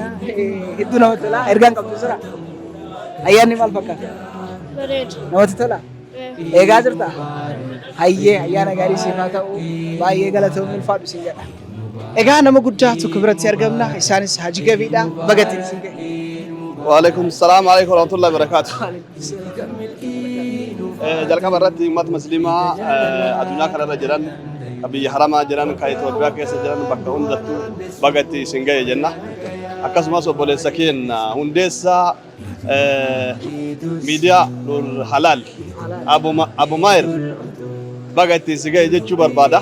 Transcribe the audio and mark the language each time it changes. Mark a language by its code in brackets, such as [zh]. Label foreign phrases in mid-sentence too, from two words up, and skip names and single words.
[om] Hedduu namatti tola. Ergaan qabdu jira. Ayyaanni maal fakkaata? Bareeda. Namatti tola. Eegaa jirta? Hayyee ayyaana gaarii siif haa ta'u baay'ee galatoomii ulfaadhu siin jedha. Egaa nama guddaa tokko biratti argamna isaanis Haji Gabiidha baga ittiin isin ga'e. [ar] وعليكم السلام عليكم ورحمة الله وبركاته. [om] jalqaba irratti uummata musliimaa addunyaa kana irra jiran biyya haramaa jiran kan Itoophiyaa keessa jiran bakka hundattuu baga itti isin ga'e jenna. Akkasumas obboleessa keenya hundeessaa miidiyaa Nur Halal Abu Maher baga itti isin ga'e jechuu barbaada.